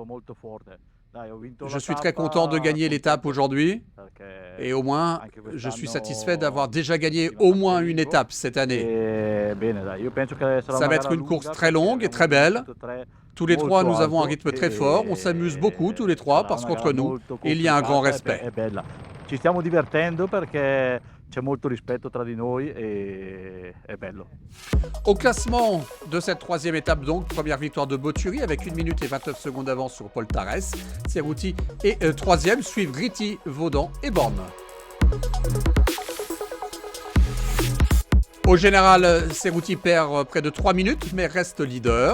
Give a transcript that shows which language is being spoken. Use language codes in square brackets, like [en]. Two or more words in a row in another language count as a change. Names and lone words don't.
[fr] Je suis très content de gagner l'étape aujourd'hui et au moins je suis satisfait d'avoir déjà gagné au moins une étape cette année. Ça va être une course très longue et très belle. Tous les trois nous avons un rythme très fort, on s'amuse beaucoup tous les trois parce qu'entre nous il y a un grand respect. [it] Ci stiamo divertendo perché c'è molto rispetto tra di noi e è bello. [fr] Au classement de cette 3e étape donc, première victoire de Botturi avec 1 minute et 29 secondes d'avance sur Paul Tarès. Cerruti est 3e, suivent Ritti, Vaudan et Born. Au général, Cerruti perd près de 3 minutes mais reste leader.